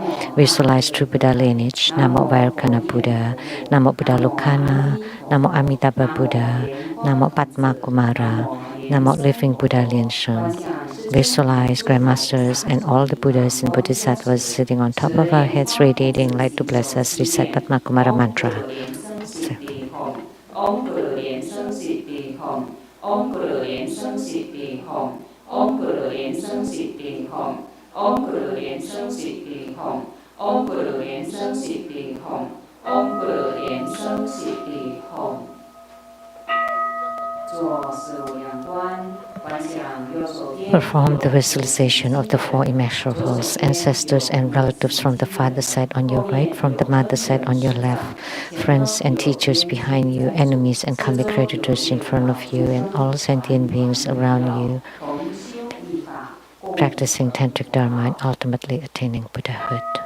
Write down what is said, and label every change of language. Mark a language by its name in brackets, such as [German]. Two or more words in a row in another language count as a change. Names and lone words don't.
[English] Visualize true Buddha lineage. Namo Vairocana Buddha, Namo Buddha Lokana, Namo Amitabha Buddha, Namo Patma Kumara, Namo Living Buddha Liansheng. Visualize Grandmasters and all the Buddhas and Bodhisattvas sitting on top of our heads, radiating light to bless us. Recite Patma Kumara mantra. [Sanskrit] Om Guru Lien Seng Sit Di Hom. Om Guru Lien Seng Sit Di Hom. Om Guru Lien Seng Sit Di Hom. Om Guru Lien Seng Sit Di Hom. Om Guru Lien Seng Sit Di Hom. Om Guru Lien Seng Sit Di Hom. [English] Perform the visualization of the four immeasurables, ancestors and relatives from the father's side on your right, from the mother's side on your left, friends and teachers behind you, enemies and karmic creditors in front of you, and all sentient beings around you, practicing tantric dharma and ultimately attaining Buddhahood.